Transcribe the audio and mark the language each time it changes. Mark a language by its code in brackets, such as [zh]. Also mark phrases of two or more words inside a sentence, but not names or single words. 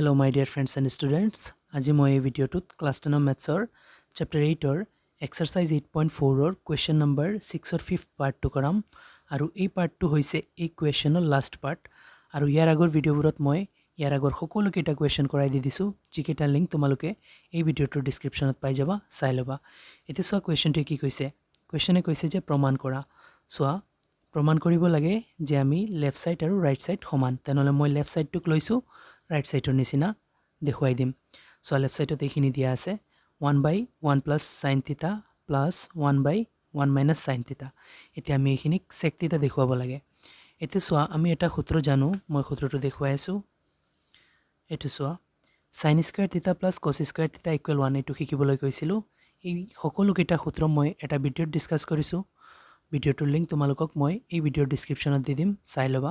[en] my dear friends and students. [as] আজি মই এই ভিডিওটোত [en] class 10 maths chapter [as] 8ৰ এক্সাৰসাইজ 8.4ৰ [en] question number [as] 6ৰ 5th পাৰ্টটো কৰাম আৰু এই পাৰ্টটো হৈছে এই কোৱেশ্চনৰ [en] last part [as] আৰু ইয়াৰ আগৰ ভিডিওবোৰত মই ইয়াৰ আগৰ সকলো কেইটা কোৱেশ্চন কৰাই দি দিছো যিকেইটা লিংক তোমালোকে এই ভিডিওটোৰ ডেসক্ৰিপচনত পাই যাবা চাই লবা এতিয়া সোৱা কোৱেশ্চনটো কি কৈছে কোৱেশ্চনে কৈছে যে প্ৰমাণ কৰা সোৱা প্ৰমাণ কৰিব লাগে যে আমি [en] left side [as] আৰু [en] right side [as] সমান তেনলে মই লেফট সাইডটোক লৈছো [en] right side [as] নিচিনা দেখুৱাই দিম সো [en] left side [as] এইখিনি দিয়া আছে [en] 1/1 plus sin theta plus 1/1 minus sin theta [as] এতিয়া আমি এখিনিক sec theta দেখুৱাব লাগে এতে সোয়া আমি এটা সূত্র জানো মই সূত্রটো দেখুৱাই আছো এটো সোয়া [en] sin square theta plus cos square theta equal 1 [as] এটো শিকিবলৈ কৈছিলো এই সকলো কেইটা সূত্র মই এটা ভিডিওত ডিসকাস কৰিছো ভিডিওটোৰ লিংক তোমালোকক মই এই ভিডিওৰ ডেসক্ৰিপচনত দি দিম চাই লবা